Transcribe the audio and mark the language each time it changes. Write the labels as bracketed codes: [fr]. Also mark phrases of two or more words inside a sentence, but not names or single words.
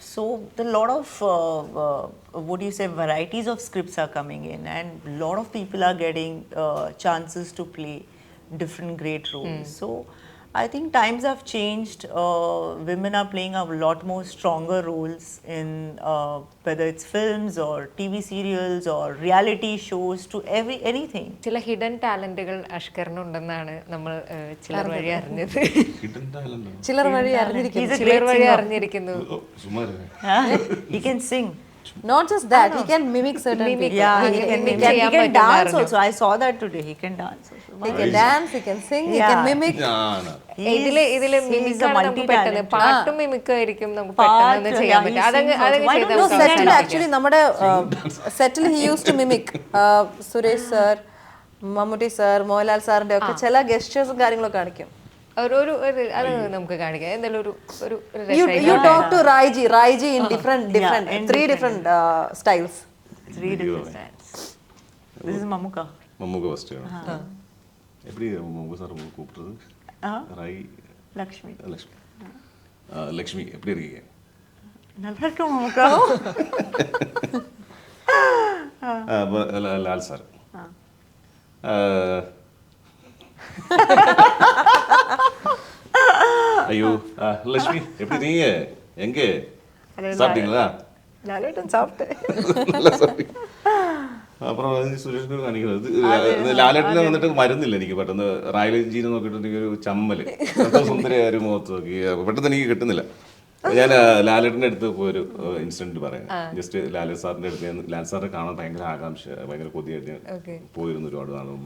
[en] So a lot of what do you say, varieties of scripts are coming in, and a lot of people are getting chances to play different great roles. So I think times have changed. Women are playing a lot more stronger roles in whether it's films or TV serials or reality shows to anything. [ml] ചില [en] hidden talents [ml] അഷ്കറിനുണ്ടെന്നാണ് നമ്മൾ ചിലർ വഴി അറിഞ്ഞത്. ചിലർ വഴി അറിഞ്ഞിരിക്കുന്നു. [en] He can sing. Not just that, he can mimic certain people. Yeah, he can dance also. I saw that today. He can dance also. He can dance, he can sing, he can mimic. [ml] ഇതില് മിമിക്കാണ് നമുക്ക് പെട്ടെന്ന്, പാട്ടും മിമിക്കായിരിക്കും നമുക്ക് പെട്ടെന്ന് ചെയ്യാൻ പറ്റും. അതങ്ങ് സെറ്റിൽ ആക്ച്വലി നമ്മുടെ സെറ്റിൽ [en] he use to mimic [ml] സുരേഷ് സർ, മമ്മൂട്ടി സർ, മോഹൻലാൽ സാറിന്റെ ഒക്കെ ചില ഗസ്റ്റേഴ്സും കാര്യങ്ങളൊക്കെ കാണിക്കും. അത് നമുക്ക് കാണിക്കാം. എന്തായാലും [en] you talk to Raiji in different 3 different styles. 3 different styles. This is Mammuka [ml] first ആണ്. [ta] எப்படி மம்மூக சார் கூப்பிடுறது? ராய் லக்ஷ்மி. லக்ஷ்மி எப்படி இருக்கீங்க? நல்லா இருக்கும் நமக்கு. ലാൽ സാർ ஐயோ லட்சுமி எப்படி நீங்க எங்க சாப்பிட்டீங்களா? ലാലേട്ടൻ சாப்பிட்டேன். நல்லா சாப்பிட்டீங்க. [ml] അപ്പുറം സുരേഷ് ഗോപി കാണിക്കുന്നത് ലാലേട്ടനെ വന്നിട്ട് മരുന്നില്ല എനിക്ക് പെട്ടെന്ന് റായലജീനെ നോക്കിയിട്ടുണ്ടെങ്കിൽ ഒരു ചമ്മല് സുന്ദരിയായ ഒരു മുഖത്ത് നോക്കി പെട്ടെന്ന് എനിക്ക് കിട്ടുന്നില്ല. ഞാൻ ലാലേട്ടൻ്റെ അടുത്ത് പോയൊരു ഇൻസിഡന്റ് പറയാം. ജസ്റ്റ് ലാലേട്ട് സാറിൻ്റെ അടുത്ത് ഞാൻ ലാൽ സാറിനെ കാണാൻ ഭയങ്കര ആകാംക്ഷ ഭയങ്കര കൊതിയായിട്ട് ഞാൻ പോയിരുന്നു ഒരുപാട് നാൾ മുമ്പ്.